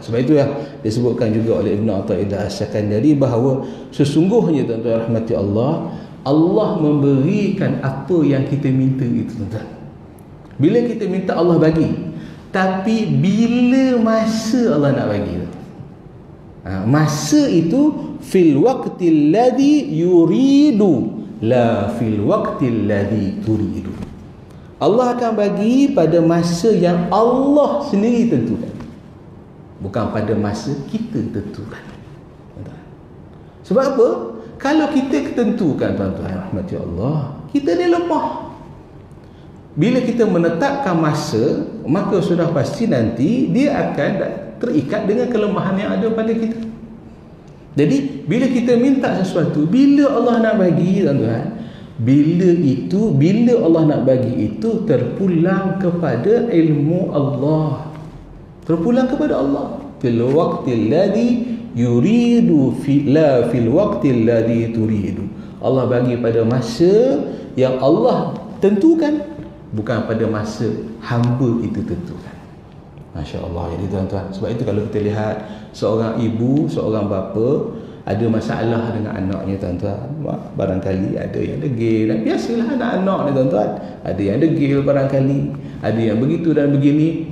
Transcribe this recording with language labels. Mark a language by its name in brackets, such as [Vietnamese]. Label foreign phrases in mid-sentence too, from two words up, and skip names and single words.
[Malay] Sebab itu ya disebutkan juga oleh Ibn Athaillah As-Sakandari bahawa sesungguhnya tuan-tuan rahmati Allah, Allah memberikan apa yang kita minta itu tuan-tuan. Bila kita minta Allah bagi, tapi bila masa Allah nak bagi tu, Masa itu [Arabic] في الوقت الذي يريد لا في الوقت الذي تريد. [Malay] Allah akan bagi pada masa yang Allah sendiri tentukan, bukan pada masa kita tentukan. Sebab apa? Kalau kita tentukan, tuan-tuan rahmati Allah, kita ni lemah. Bila kita menetapkan masa, maka sudah pasti nanti dia akan terikat dengan kelemahan yang ada pada kita. Jadi bila kita minta sesuatu, bila Allah nak bagi, tuan-tuan, bila Allah nak bagi itu terpulang kepada ilmu Allah, terpulang kepada Allah. [Arabic] في الوقت الذي يريد لا في الوقت الذي تريد. [Malay] Allah bagi pada masa yang Allah tentukan, bukan pada masa hamba itu tentukan. [Arabic] ما شاء الله. [Malay] Jadi tuan-tuan, sebab itu kalau kita lihat seorang ibu, seorang bapa ada masalah dengan anaknya, tuan-tuan, barangkali ada yang degil, dan biasalah anak-anak ni, tuan-tuan, ada yang degil barangkali, ada yang begitu dan begini.